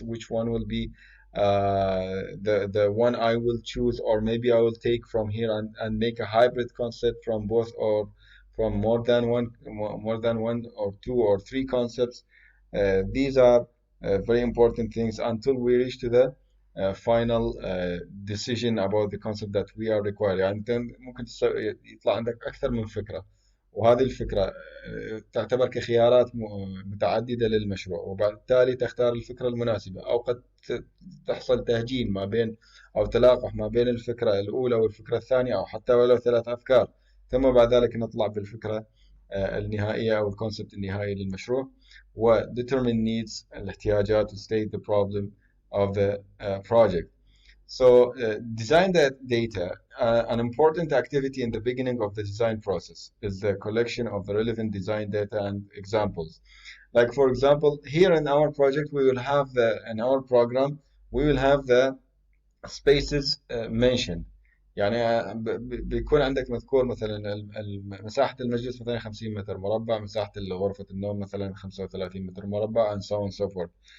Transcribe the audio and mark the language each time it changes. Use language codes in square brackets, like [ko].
[en] Which one will be the one I will choose, or maybe I will take from here and make a hybrid concept from both, or from more than one or two or three concepts. These are very important things until we reach to the final decision about the concept that we are required. [ar] يعني انت ممكن يطلع عندك اكثر من فكره، وهذه الفكره تعتبر كخيارات متعدده للمشروع، وبالتالي تختار الفكره المناسبه، او قد تحصل تهجين ما بين او تلاقح ما بين الفكره الاولى والفكره الثانيه، او حتى ولو ثلاث افكار، ثم بعد ذلك نطلع بالفكره النهائيه او الكونسبت النهائي للمشروع. [en] و determine needs الاحتياجات to state the problem of the project. So design that data. An important activity in the beginning of the design process is the collection of the relevant design data and examples. Like for example, here in our project, we will have in our program, we will have the spaces mentioned. [ar] يعني بيكون عندك مذكور مثلا مساحة المجلس مثلا 50 متر مربع، مساحة غرفة النوم مثلا 35 متر مربع [en] and so on and so forth.